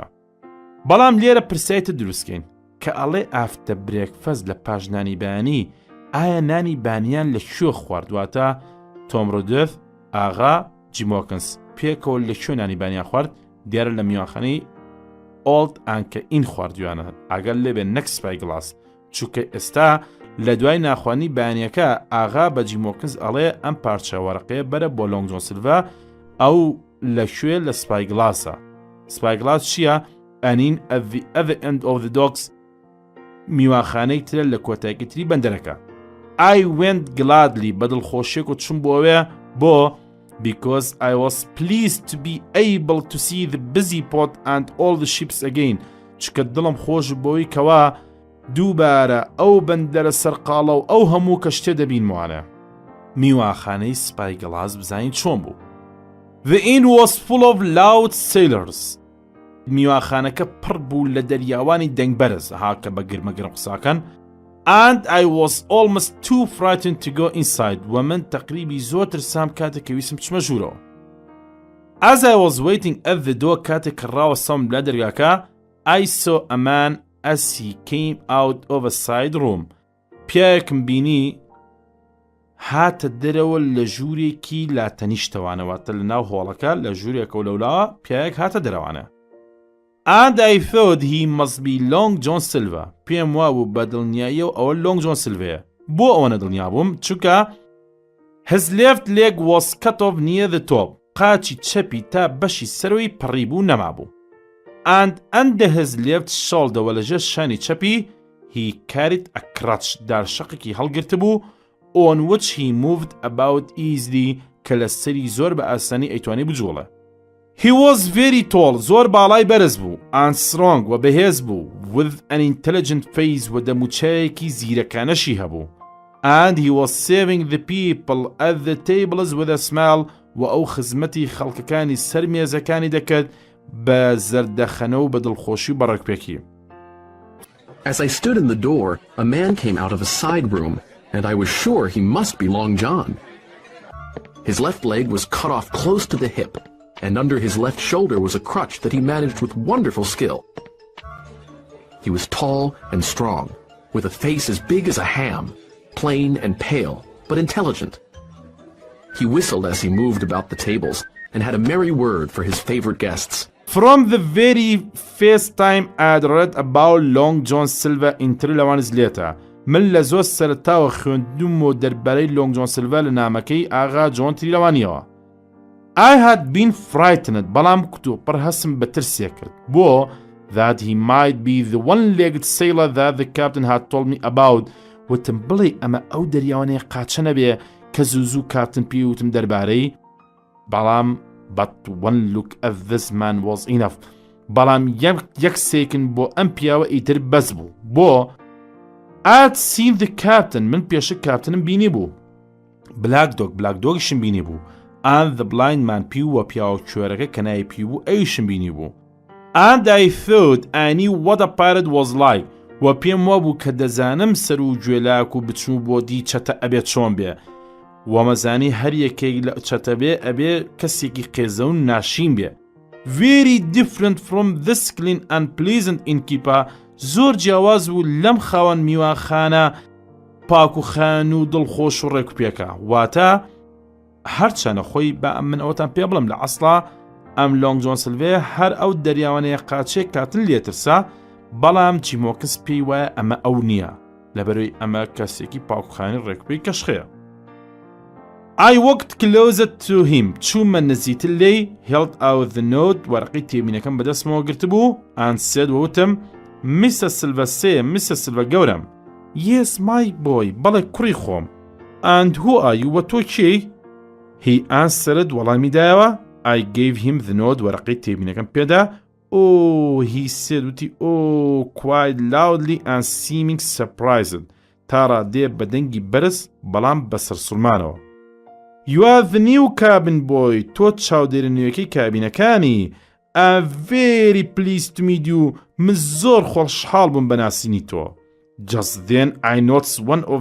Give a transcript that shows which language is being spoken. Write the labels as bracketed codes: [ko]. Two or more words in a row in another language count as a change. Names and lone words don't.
[ckb] بەڵام لێرە پرسیایتە دروستکەین کە ئەڵێ [en] after breakfast [ckb] لە پاش نانی بەیانی ئایا نانی بانیان لە کوێ خواردواتە تۆم ڕۆدۆف ئاغا جیمۆکنس پێکەوە لە کوێ نانی بانیان خوارد دیارە لە میواخانەی ئۆڵد ئانکە ئین خواردویانە ئەگەر لێبێ نەک Spyglass چونکە ئێستا لە دوای ناخوانی بەیانیەکە ئاغا بە جیمۆکنس ئەڵێ ئەم پارچە وەرەقەیە بەرە بۆ Long John Silver ئەو لەکوێ لە Spyglassە. Spyglass چییە؟ ئەنین [en] at the other end of the docks [ckb] میواخانەی ترە لە کۆتایەکی تری بەندەرەکە. [en] I went gladly [ckb] بەدڵخۆشیێک و چوم بۆ ئەوێ بۆ [en] because I was pleased to be able to see the busy port and all the ships again [ckb] چکە دڵم خۆش بۆی کەوا دووبارە ئەو بەندەرە سەرقاڵە و ئەو هەموو کەشتێ دەبینموانە. میواخانەی Spyglass بزانین چۆن بوو. [en] The inn was full of loud sailors. [ckb] میواخانەکە پڕ بوو لە دەریاوانی دەنگبەرز هاکە بە گرمەگرم قساکەن [en] and I was almost too frightened to go inside [ckb] و من تەقریبی زۆر ترسام کاتێک کە ویستم بچمە ژوورەوە. [en] As I was waiting at the door [ckb] کاتێک کە ڕاوەستەم لە دەرگاکە [en] I saw a man as he came out of a side room. [ckb] پیاوێکم بینی هاتە دەرەوە لە ژوورێکی لاتەنیشتەوانەواتە لە ناو هۆڵەکە لە ژوورێکە و لەولاوە پیاوێک هاتە دەرەوانە. [en] And I thought he must be Long John Silver. [ckb] پێم وابوو بە دڵنیاییەوە ئەوە Long John Silver. بۆ ئەوەنە دڵنیا بووم چونکە [en] his left leg was cut off near the top. [ckb] قاچی چەپی تا بەشی سەرەوەی پڕی بوو نەمابوو. [en] And under his left shoulder [ckb] و لەژێر شانی چەپی [en] he carried a crutch [ckb] دارشەقێکی هەڵگرت بوو [en] on which he moved about easily [ckb] کە لە سەری زۆر بە ئاسانی ئەیتوانی بجوڵە. [en] He was very tall, [ckb] زۆر باڵای بەرز بوو [en] and strong [ckb] و بەهێز بوو [en] with an intelligent face [ckb] و دەموچەیەکی زیرەکانەشی هەبوو. [en] And he was serving the people at the tables with a smile [ckb] و ئەو خزمەتی خەڵکەکانی سەر مێزەکانی دەکرد بە زەردەخەنە و بە دڵخۆشی و بەڕێکپێکی. [en] As I stood in the door, a man came out of a side room, and I was sure he must be Long John. His left leg was cut off close to the hip, and under his left shoulder was a crutch that he managed with wonderful skill. He was tall and strong, with a face as big as a ham, plain and pale, but intelligent. He whistled as he moved about the tables, and had a merry word for his favorite guests. From the very first time I'd read about Long John Silver in 3 levels later, [ckb] من لە زۆر سەرەتاوە خوێندومەوە دەربارەی Long John Silver لە نامەکەی ئاغا جۆن تریلەوانیەوە. [en] I had been frightened [ckb] بەڵام کتوپڕ هەسم بە ترسێ کرد بۆ [en] that he might be the one-legged sailor that the captain had told me about [ckb] وتم بڵێ ئەمە ئەو دەریاوانەیە قاچە نەبێ کە زوو کاپتن پێوتم دەربارەی بەڵام [en] but one look at this man was enough [ckb] بەڵام یەک سێکن بۆ ئەم پیاوە ئیتر بەس بوو بۆ [en] I'd seen the captain [ckb] من پێشە کاپتنم بینی بوو بلاک دۆگیشم بینی بوو [en] and the blind man [ckb] پیو و پیاوە کوێرەکە کە نای پی بوو ئەویشم بینی بوو [en] and I thought I knew what a pirate was like [ckb] و پێم وابوو کە دەزانم سەر و گوێلاک و بچوو بۆ دی چەتە ئەبێت چۆن بێ وەمەزانی هەر یەکێک لە چەتە بێ ئەبێ کەسێکی قێزە و ناشین بێ [en] very different from this clean and pleasant innkeeper [ckb] زۆر جیاواز بوو لەم خاوەن میواخانە پاک و خان و دڵخۆش و ڕێکوپێکە واتە هەرچەنە خۆی بە من ئەوتان پێ بڵم لە عەسڵا ئەم لۆنگ جۆن سلڤێ هەر ئەو دەریاوانەیە قاچێک کاتن لێترسا بەڵام جیمۆکس پێی وایە ئەمە ئەو نییە لەبەرەوەی ئەمە کەسێکی پاکوخانی ڕێکوپەی کەشخەیە. [en] I walked closer to him. [ckb] چوومە نزیکتر لێی [en] held out the note [ckb] وەرەقەی تێبینەکەم بەدەستمەوە گرتبوو [en] and said [ckb] وتم Mr. [en] Silva say Mr. Silva گەورم Yes my boy [ckb] بەڵێ کوڕی خۆم [en] And who are you [ckb] وە تۆ کێی؟ [en] He answered [ckb] وەڵامی دایەوە [en] I gave him the note [ckb] وەرەقەی تێبینەکەم پێدا [en] Oh he said وتی Oh quite loudly and seeming surprised [ckb] تا ڕادێ بەدەنگی بەرز بەڵام بەسەرسوڵمانەوە [en] You are the new cabin boy [ckb] تۆ چاودێرە نوێیەکەی کابینەکانی [en] I'm very pleased to meet you [ckb] من زۆر خۆشحاڵ بووم بەناسینی تۆ [en] Just then I noticed one of